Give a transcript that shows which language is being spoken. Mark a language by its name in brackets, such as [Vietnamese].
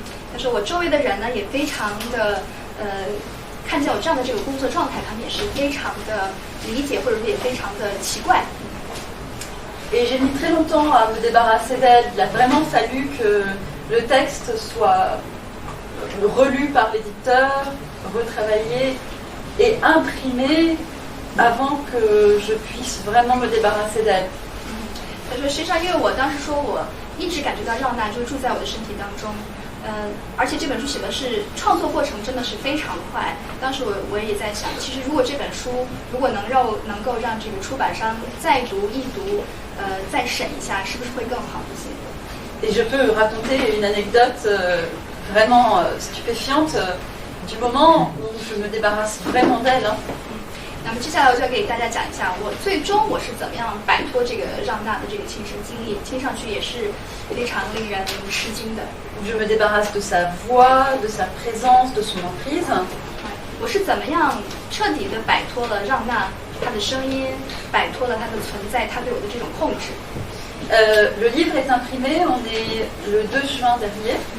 [Chinese] 但是我周围的人呢，也非常的看见我这样的这个工作状态，他们也是非常的理解，或者说也非常的奇怪。 [French] Et j'ai mis très longtemps à me débarrasser d'elle. Il a vraiment fallu que le texte soit relu par l'éditeur, retravaillé et imprimé avant que je puisse vraiment me débarrasser d'elle. [Chinese] 他说，实际上，因为我当时说我一直感觉到让娜就住在我的身体当中，而且这本书写的是创作过程真的是非常快。当时我也在想，其实如果这本书如果能够让这个出版商再读一读，再审一下，是不是会更好一些？ [French] Et je peux raconter une anecdote vraiment stupéfiante du moment où je me débarrasse vraiment d'elle. [Chinese] 那么接下来我就要给大家讲一下，我最终我是怎么样摆脱这个让娜的这个亲身经历，听上去也是非常令人吃惊的。 [French] Je me débarrasse de sa voix, de sa présence, de son emprise. [Chinese] 我是怎么样彻底的摆脱了让娜他的声音，摆脱了他的存在，他对我的这种控制。 [French] Le livre est imprimé, on est le 2 juin dernier.